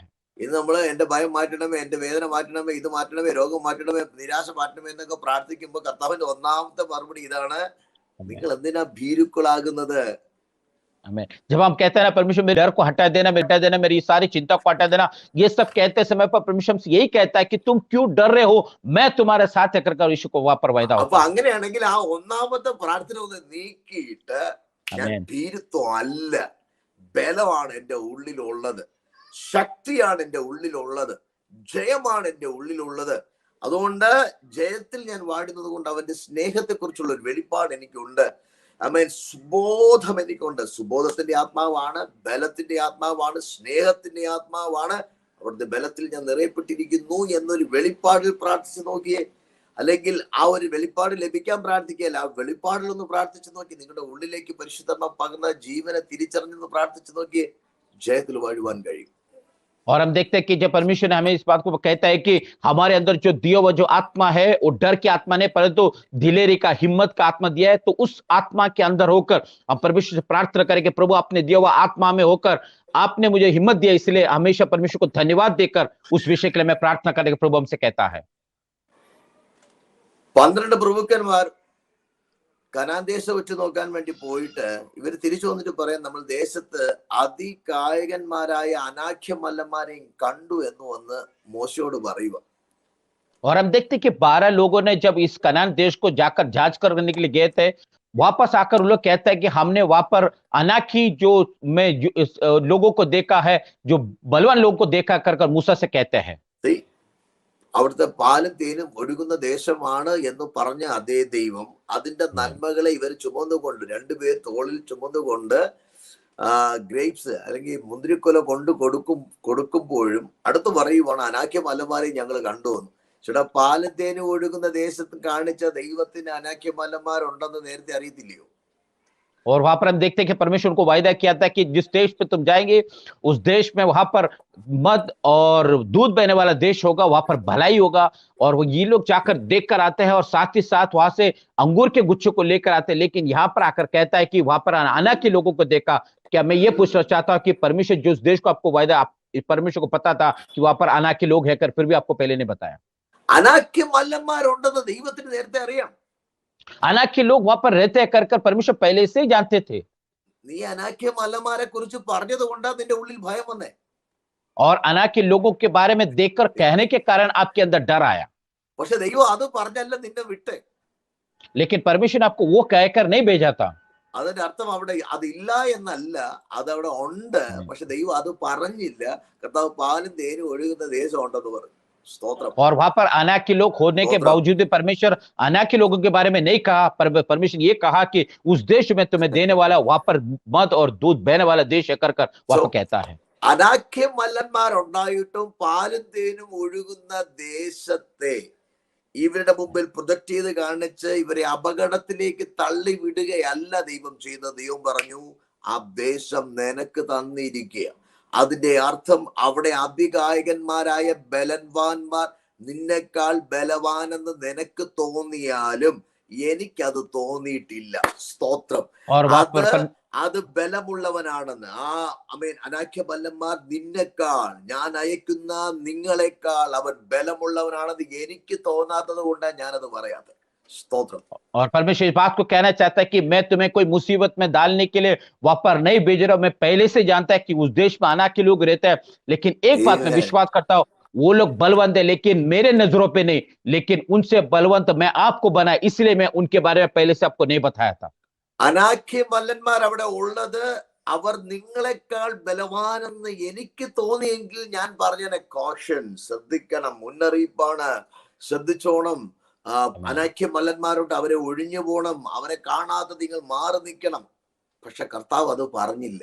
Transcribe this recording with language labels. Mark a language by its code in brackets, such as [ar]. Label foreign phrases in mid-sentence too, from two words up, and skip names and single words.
[ml] ഇന്ന് നമ്മള് എന്റെ ഭയം മാറ്റണമേ, എന്റെ വേദന മാറ്റണമേ, ഇത് മാറ്റണമേ, രോഗം മാറ്റണമേ, നിരാശ മാറ്റണമേ എന്നൊക്കെ പ്രാർത്ഥിക്കുമ്പോൾ കർത്താവിന്റെ ഒന്നാമത്തെ മറുപടി ഇതാണ്, നിങ്ങൾ എന്തിനാ ഭീരുക്കളാകുന്നത്? [hi] जब हम कहते हैं ना परमेश्वर मेरे डर को हटा देना, मेरी सारी चिंता को हटा देना, ये सब कहते समय पर परमेश्वर हमसे यही कहता है कि तुम क्यों डर रहे हो, मैं तुम्हारे साथ है कर यीशु को वहां पर वायदा होता है। [ml] അപ്പൊ അങ്ങനെയാണെങ്കിൽ ആ ഒന്നാമത്തെ പ്രാർത്ഥന ഒന്ന് നീക്കിയിട്ട് ഞാൻ ഭീരുത്വം അല്ല, ബലമാണ് എന്റെ ഉള്ളിലുള്ളത്, ശക്തിയാണ് എന്റെ ഉള്ളിലുള്ളത്, ജയമാണ് എന്റെ ഉള്ളിലുള്ളത്. അതുകൊണ്ട് ജയത്തിൽ ഞാൻ വാടുന്നത് കൊണ്ട് അവന്റെ സ്നേഹത്തെ കുറിച്ചുള്ള ഒരു വെളിപ്പാട് എനിക്കുണ്ട്. സുബോധം എനിക്കുണ്ട്. സുബോധത്തിന്റെ ആത്മാവാണ്, ബലത്തിന്റെ ആത്മാവാണ്, സ്നേഹത്തിന്റെ ആത്മാവാണ്. അവിടുത്തെ ബലത്തിൽ ഞാൻ നിറയപ്പെട്ടിരിക്കുന്നു എന്നൊരു വെളിപ്പാടിൽ പ്രാർത്ഥിച്ചു നോക്കിയേ, അല്ലെങ്കിൽ ആ ഒരു വെളിപ്പാട് ലഭിക്കാൻ പ്രാർത്ഥിക്കുകയല്ല, ആ വെളിപ്പാടിലൊന്ന് പ്രാർത്ഥിച്ചു നോക്കി, നിങ്ങളുടെ ഉള്ളിലേക്ക് പരിശുദ്ധമ പകർന്ന ജീവനെ തിരിച്ചറിഞ്ഞെന്ന് പ്രാർത്ഥിച്ചു നോക്കിയേ, ജയത്തിൽ വാഴുവാൻ കഴിയും. [hi] और हम देखते हैं कि जब परमेश्वर ने हमें इस बात को कहता है कि हमारे अंदर जो दिया हुआ जो आत्मा है वो डर की आत्मा नहीं परंतु दिलेरी का, हिम्मत का आत्मा दिया है, तो उस आत्मा के अंदर होकर हम परमेश्वर से प्रार्थना करें कि प्रभु आपने दिया हुआ आत्मा में होकर आपने मुझे हिम्मत दिया, इसलिए हमेशा परमेश्वर को धन्यवाद देकर उस विषय के लिए मैं प्रार्थना करने के प्रभु हमसे कहता है। [ml] 12 പ്രഭുക്കന്മാർ കനാൻ ദേശം വെച്ച് നോക്കാൻ വേണ്ടി പോയിട്ട് ഇവർ തിരിച്ചു വന്നിട്ട് പറയാൻ, നമ്മൾ ദേശത്ത് അതികായകന്മാരായ അനാഖ്യമല്ലന്മാരെയും കണ്ടു എന്ന് വന്ന് മോശയോട് പറയുക. [hi] और हम देखते कि 12 लोगों ने जब इस कनान देश को जाकर जांच करने के लिए गए थे, वापस आकर वो लोग कहते हैं कि हमने वहां पर अनाखी जो में लोगों को देखा है, जो बलवान लोगों को देखा कर मूसा से कहते हैं। [ml] അവിടുത്തെ പാലും തേനും ഒഴുകുന്ന ദേശമാണ് എന്ന് പറഞ്ഞ അതേ ദൈവം അതിന്റെ നന്മകളെ ഇവർ ചുമന്നുകൊണ്ട്, രണ്ടുപേർ തോളിൽ ചുമന്നുകൊണ്ട് ഗ്രേപ്സ് അല്ലെങ്കിൽ മുന്തിരിക്കൊല കൊണ്ട് കൊടുക്കുമ്പോഴും അടുത്ത് പറയുവാണ് അനാഖ്യ മലമാരെ ഞങ്ങൾ കണ്ടുവന്നു. ചേട്ടാ, പാലും തേനും ഒഴുകുന്ന ദേശത്ത് കാണിച്ച ദൈവത്തിന് അനാഖ്യ മലമാരുണ്ടെന്ന് നേരത്തെ അറിയത്തില്ലയോ? [hi] और वहां पर हम देखते हैं कि परमेश्वर को वायदा किया था कि जिस देश पे तुम जाएंगे उस देश में वहां पर मद और दूध बहने वाला देश होगा, वहां पर भलाई होगा। और वो ये लोग जाकर देख कर आते हैं और साथ ही साथ वहां से अंगूर के गुच्छों को लेकर आते हैं, लेकिन यहाँ पर आकर कहता है कि वहां पर अना के लोगों को देखा। क्या मैं ये पूछना चाहता हूँ कि परमेश्वर जो उस देश को आपको वायदा, परमेश्वर को पता था कि वहां पर अना के लोग है कर, फिर भी आपको पहले नहीं बताया? [ml] അനാഖ്യ മല്ലന്മാരുണ്ടെന്ന് ദൈവത്തിന് നേരത്തെ അറിയാം. [hi] अनाक के लोग वहां पर रहते हैं कर परमेश्वर पहले से ही जानते थे. [ml] നീ അനാഖ്യ മല്ലന്മാരെ കുറിച്ച് പറഞ്ഞത് കൊണ്ടാ നിന്റെ ഉള്ളിൽ ഭയം വന്നേ. [hi] और अनाक के लोगों के बारे में देखकर कहने के कारण आपके अंदर डर आया. [ml] പക്ഷെ ദൈവം അത് പറഞ്ഞല്ല നിന്നെ വിട്ടേ. [hi] लेकिन परमेश्वर ने आपको वो कहकर नहीं भेजा था. [ml] അതിന്റെ അർത്ഥം അവിടെ അതില്ല എന്നല്ല, അതവിടെ ഉണ്ട്. പക്ഷെ ദൈവം അത് പറഞ്ഞില്ല. കർത്താവ് പാലും തേനും ഒഴുകുന്ന ദേശം ഉണ്ടെന്ന് പറഞ്ഞു. [hi] और वहां पर अनाक के लोग होने के बावजूद परमेश्वर अनाक के लोगों के बारे में नहीं कहा, पर परमेश्वर ये कहा कि उस देश में तुम्हें देने वाला वहां पर मद और दूध बहने वाला देश है कर वहां पर कहता है. [ml] അനാഖ്യ മല്ലന്മാരുണ്ടായിട്ടും പാലും തേനും ഒഴുകുന്ന ദേശത്തെ ഇവരുടെ മുമ്പിൽ പ്രൊജക്ട് ചെയ്ത് കാണിച്ച് ഇവരെ അപകടത്തിലേക്ക് തള്ളി വിടുകയല്ല ദൈവം ചെയ്യുന്നത്. ദൈവം പറഞ്ഞു, ആ ദേശം നിനക്ക് തന്നിരിക്കുക. അതിന്റെ അർത്ഥം അവിടെ അതികായകന്മാരായ ബലവാന്മാർ നിന്നെക്കാൾ ബലവാനെന്ന് നിനക്ക് തോന്നിയാലും എനിക്കത് തോന്നിയിട്ടില്ല. സ്തോത്രം. അത് ബലമുള്ളവനാണെന്ന് അനാഖ്യ മല്ലന്മാർ നിന്നെക്കാൾ, ഞാൻ അയക്കുന്ന നിങ്ങളെക്കാൾ അവൻ ബലമുള്ളവനാണെന്ന് എനിക്ക് തോന്നാത്തത് കൊണ്ടാണ് ഞാനത് പറയാത്തത്. [hi] और परमेश्वर इस बात को कहना चाहता है कि मैं तुम्हें कोई मुसीबत में डालने के लिए वहां पर नहीं भेज रहा हूं. मैं पहले से जानता है कि उस देश में अनाक के लोग रहते हैं, लेकिन एक बात मैं विश्वास करता हूं, वो लोग बलवंत है लेकिन मेरे नजरों पे नहीं, लेकिन उनसे बलवंत मैं आपको बनाया, इसलिए मैं उनके बारे में पहले से आपको नहीं बताया था. [ml] അനാഖ്യ മല്ലന്മാർ അവിടെ ഉള്ളത് അവർ നിങ്ങളെക്കാൾ ബലവാനെന്ന് എനിക്ക് തോന്നിയെങ്കിൽ ഞാൻ പറഞ്ഞ കോഷൻ, ശ്രദ്ധിക്കണം, മുന്നറിയിപ്പാണ്, ശ്രദ്ധിച്ചോണം. അനാഖ്യ മല്ലന്മാരോട് അവരെ ഒഴിഞ്ഞു പോണം, അവരെ കാണാതെ നിങ്ങൾ മാറി നിൽക്കണം. പക്ഷെ കർത്താവ് അത് പറഞ്ഞില്ല.